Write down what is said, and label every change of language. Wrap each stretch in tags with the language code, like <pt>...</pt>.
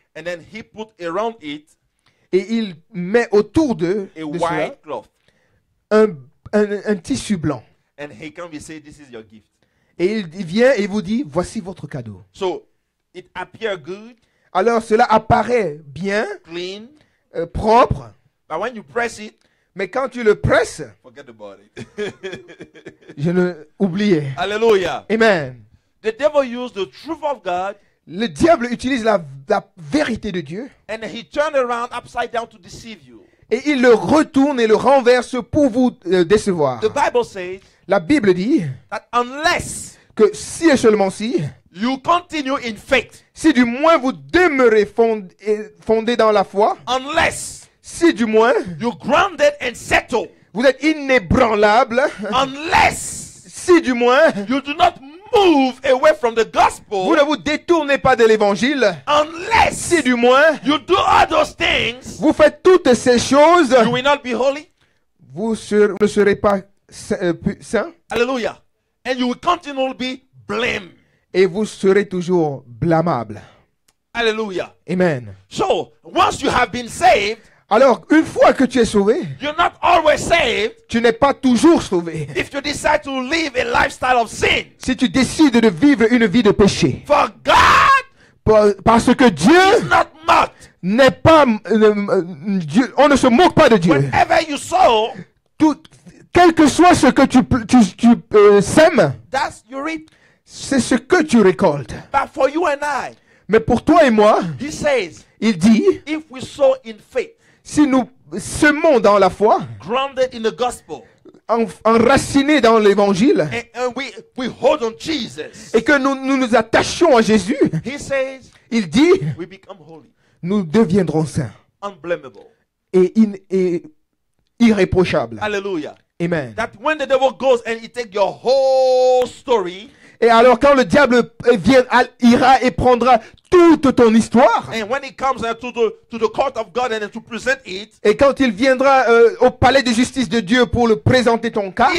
<en>and then he put around it</en> <fr>et il met autour de</fr> <en>a</en> <fr>cela</fr> <en>white cloth.</en> <fr>un tissu blanc.</fr> <en>And he can be say, this is your gift.</en> <fr>Et il vient et vous dit, voici votre cadeau.</fr> <en>So it appear good,</en> <fr>Alors cela apparaît bien,</fr> <en>clean,</en> <fr>propre,</fr> <en>but when you press it,</en> <fr>mais quand tu le presses,</fr> <en>forget about it.</en> <fr>je l'ai oublié.</fr> <en>Hallelujah. Amen. The devil used the truth of God,</en> <fr>Le diable utilise la vérité de Dieu</fr> <en>and he turned around upside down to deceive you.</en> <fr>et il le retourne et le renverse pour vous décevoir.</fr> <en>The Bible says</en> <fr>La Bible dit</fr> <en>that unless</en> <fr>que si et seulement si,</fr> <en>you continue in faith,</en> <fr>si du moins vous demeurez fondé dans la foi,</fr> <en>unless</en> <fr>si du moins</fr> <en>you grounded and settled,</en> <fr>vous êtes inébranlable,</fr> <en>unless</en> <fr>si du moins</fr> <en>you do not move away from the</en> <fr>vous</fr> <en>gospel,</en> <fr>ne vous détournez pas de l'évangile,</fr> <en>unless</en> <fr>si du moins</fr> <en>you do all those things,</en> <fr>vous faites toutes ces choses,</fr> <en>you will not be holy.</en> <fr>vous ne serez pas saint</fr> <en>Hallelujah. And you will continually be blamed.</en> <fr>et vous serez toujours blâmable.</fr> <en>Hallelujah. Amen. So, once you have been saved,</en> <fr>Alors, une fois que tu es sauvé,</fr> <en>you're not always saved</en> <fr>tu n'es pas toujours sauvé.</fr> <en>if you decide to live a lifestyle of sin.</en> <fr>Si tu décides de vivre une vie de péché.</fr> <en>For God</en> <fr>Parce que</fr> <en>is</en> <fr>Dieu</fr> <en>not mocked.</en> <fr>n'est pas... Dieu, on ne se moque pas de Dieu.</fr> <en>Whenever you sow,</en> <fr>Quel que soit ce que tu sèmes,</fr> <en>that's you reap.</en> <fr>c'est ce que tu récoltes.</fr> <en>But for you and I,</en> <fr>Mais pour toi et moi,</fr> <en>he says,</en> <fr>il dit,</fr> <en>if we sow in faith,</en> <fr>si nous semons dans la foi,</fr> <en>grounded in the gospel,</en> <fr>enracinés dans l'évangile,</fr> <en>and we hold on Jesus,</en> <fr>et que nous attachons à Jésus,</fr> <en>he says,</en> <fr>il dit,</fr> <en>we become holy,</en> <fr>nous deviendrons saints</fr> <en>unblameable.</en> <fr>et irréprochables.</fr> <en>Hallelujah. Amen. That when the devil goes and he takes your whole story,</en> <fr>Et alors quand le diable ira et prendra toute ton histoire,</fr> <en>and when he comes to the court of God and to present it,</en> <fr>et quand il viendra au palais de justice de Dieu pour le présenter ton cas,</fr>